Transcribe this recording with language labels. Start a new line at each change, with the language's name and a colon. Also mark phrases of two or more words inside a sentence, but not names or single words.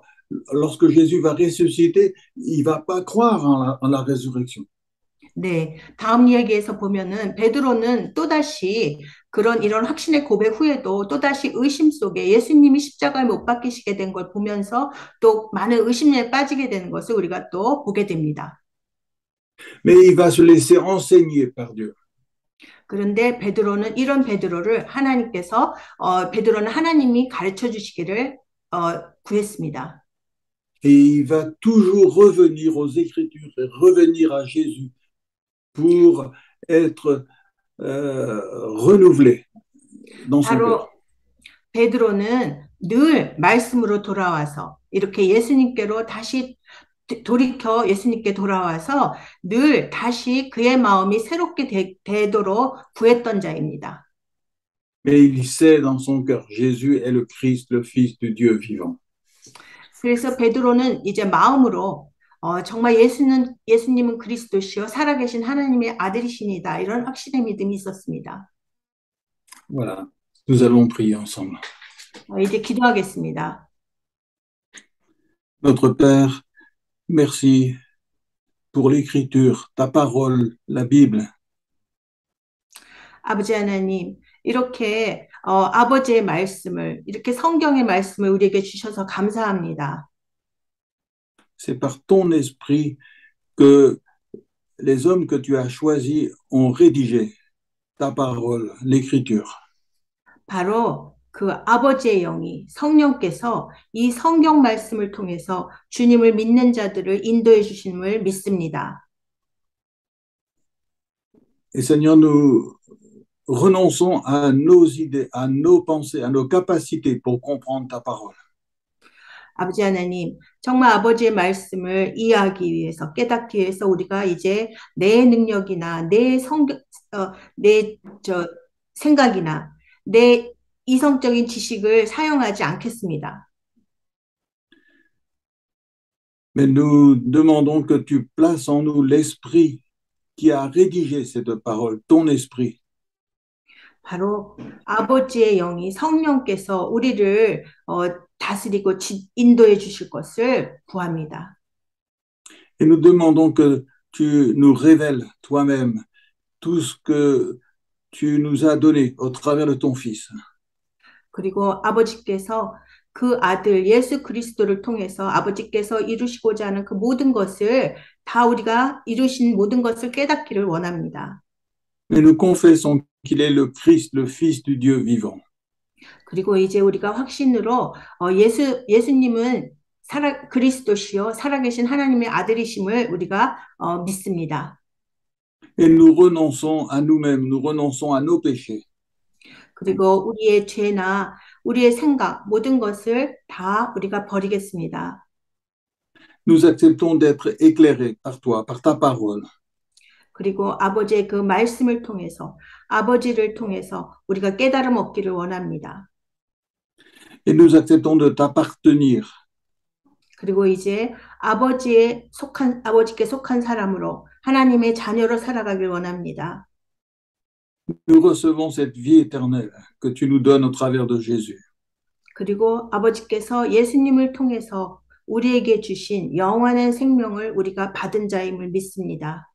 French: Lorsque Jésus va ressusciter, il va pas croire en la résurrection.
Korean: 네, 다음 이야기에서 보면은 베드로는 또다시 이런 확신의 고백 후에도 또다시 의심 속에 예수님이 십자가에 못 박히시게 된 걸 보면서 또 많은 의심에 빠지게 되는 것을 우리가 또 보게 됩니다.
French: Mais il va se laisser enseigner par Dieu.
Korean: 그런데 이런 베드로를 하나님께서 베드로는 하나님이 가르쳐 주시기를 구했습니다.
French: Et il va toujours revenir aux Écritures et revenir à Jésus pour être renouvelé dans son cœur.
Korean: 베드로는 늘 말씀으로 돌아와서 이렇게 예수님께로 다시 예수님께 돌아와서 늘 다시 그의 마음이 새롭게 되도록 구했던 자입니다.
French: Mais il sait dans son cœur, Jésus est le Christ, le Fils du Dieu vivant.
Korean: 그래서 베드로는 이제 마음으로 정말 예수님은 그리스도시요 살아계신 하나님의 아들이시니다 이런 확신의 믿음이 있었습니다.
French: Voilà, nous allons prier ensemble.
Korean: 이제 기도하겠습니다.
French: Notre Père, merci pour l'écriture, ta parole, la Bible.
Korean: 아버지 하나님, 이렇게 아버지의 말씀을, 이렇게 성경의 말씀을 우리에게 주셔서 감사합니다.
French: C'est par ton esprit que les hommes que tu as choisis ont rédigé ta parole, l'écriture.
Korean: 바로 그 아버지의 영이 성령께서 이 성경 말씀을 통해서 주님을 믿는 자들을 인도해 주심을 믿습니다.
French: Et Seigneur, nous renonçons à nos idées, à nos pensées, à nos capacités pour comprendre ta parole.
Korean: 아버지 하나님, 정말 아버지의 말씀을 이해하기 위해서, 깨닫기 위해서 우리가 이제 내 능력이나 내 생각이나 내 이성적인 지식을 사용하지 않겠습니다.
French: Mais nous demandons que tu places en nous l'esprit qui a rédigé cette parole, ton esprit.
Korean: 바로 아버지의 영이 성령께서 우리를 다스리고 인도해 주실 것을 구합니다.
French: Et nous demandons que tu nous révèles toi-même tout ce que tu nous as donné au travers de ton Fils.
Korean: 그리고 아버지께서 그 아들 예수 그리스도를 통해서 아버지께서 이루시고자 하는 그 모든 것을 다 우리가 이루신 모든 것을 깨닫기를 원합니다.
French: Mais nous confessons qu'il est le Christ, le Fils du Dieu vivant.
Korean: 그리고 이제 우리가 확신으로 예수님은 그리스도시요 살아계신 하나님의 아들이심을 우리가 믿습니다.
French: Et nous renonçons à nous-mêmes, nous renonçons à nos péchés.
Korean: 그리고 우리의 죄나 우리의 생각 모든 것을 다 우리가 버리겠습니다.
French: Nous acceptons d'être éclairés par toi, par ta parole.
Korean: 그리고 아버지의 그 말씀을 통해서 아버지를 통해서 우리가 깨달음 얻기를 원합니다.
French: Et nous acceptons de t'appartenir.
Korean: 그리고 이제 아버지께 속한 사람으로 하나님의 자녀로 살아가길 원합니다.
French: Nous recevons cette vie éternelle que tu nous donnes au travers de Jésus.
Korean: 그리고 아버지께서 예수님을 통해서 우리에게 주신 영원한 생명을 우리가 받은 자임을 믿습니다.